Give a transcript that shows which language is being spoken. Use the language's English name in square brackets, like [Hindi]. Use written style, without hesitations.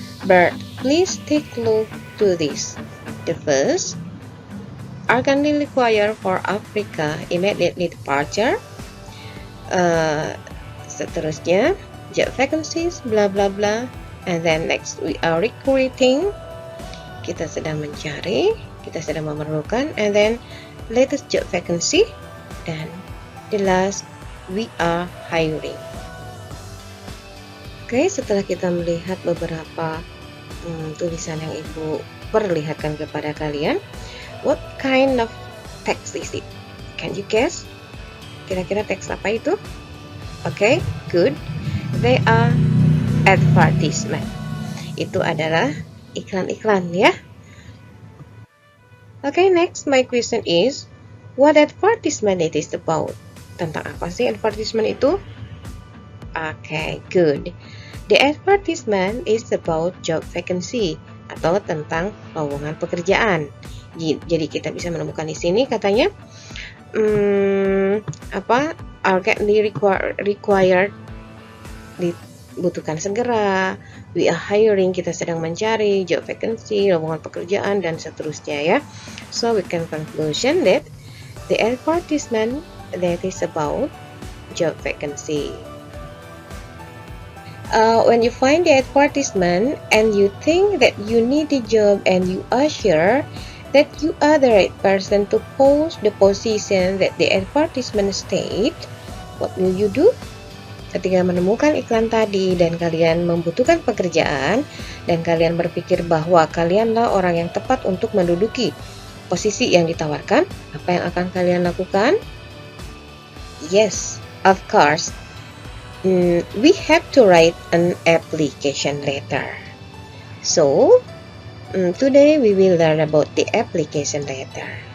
[English] But please take a look to this. The first, urgently required for Africa immediately departure. [Indonesian] Seterusnya, job vacancies, bla bla bla. [English] And then next, we are recruiting. [Indonesian] Kita sedang mencari, kita sedang memerlukan. [English] And then latest job vacancy. Dan the last, we are hiring. [Indonesian] Oke, setelah kita melihat beberapa tulisan yang Ibu perlihatkan kepada kalian, [English] what kind of text is it? Can you guess? [Indonesian] Kira-kira teks apa itu? Oke, good. [English] They are advertisement. [Indonesian] Itu adalah iklan-iklan ya. [English] Oke, next my question is, what advertisement it is about? [Indonesian] Tentang apa sih advertisement itu? Oke, good. [English] The advertisement is about job vacancy [Indonesian] atau tentang lowongan pekerjaan. Jadi kita bisa menemukan di sini katanya [English] urgently required, [Indonesian] dibutuhkan segera, [English] we are hiring, [Indonesian] kita sedang mencari, job vacancy, lowongan pekerjaan, dan seterusnya ya. [English] So we can conclusion that the advertisement that is about job vacancy. When you find the advertisement and you think that you need a job and you are sure that you are the right person to post the position that the advertisement state, what will you do? [Indonesian] Ketika menemukan iklan tadi dan kalian membutuhkan pekerjaan dan kalian berpikir bahwa kalianlah orang yang tepat untuk menduduki posisi yang ditawarkan, apa yang akan kalian lakukan? [English] Yes, of course. We have to write an application letter. So, today we will learn about the application letter.